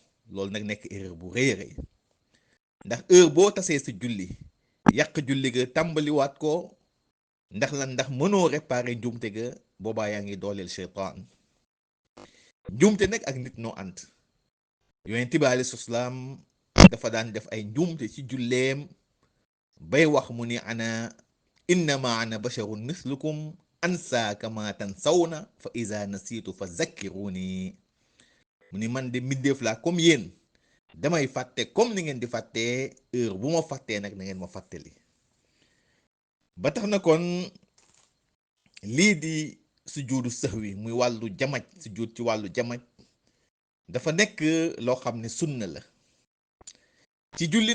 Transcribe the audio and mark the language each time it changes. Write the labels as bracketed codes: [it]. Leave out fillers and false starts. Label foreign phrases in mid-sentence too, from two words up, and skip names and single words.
[wo] loolu nag nekk erreur bu rëy a rëy ndax heure boo tasee sa julli yàq julli ga tàmbaliwaat ko ndax lan ndax mënoo réparé njuumte ga boobaa yaa ngi dooleel seytaan. njuumte nag ak nit noo ànd. yonent bi [ar] عليه السلام [wo] dafa daan def ay njuumte ci julleem bay wax mu ni [ar] إنما أنا بشر مثلكم أنسى كما تنسون فإذا نسيت فذكروني. [wo] mu ni man de mbindeef laa comme yéen damay fàtte comme ni ngeen di fàttee heure bu ma fàttee nag na ngeen ma fàttali. ba tax na kon lii di [ar] سجود السهو [wo] muy wàllu jamaj sujuud ci wàllu jamaj dafa nekk loo xam ne sunna la ci julli.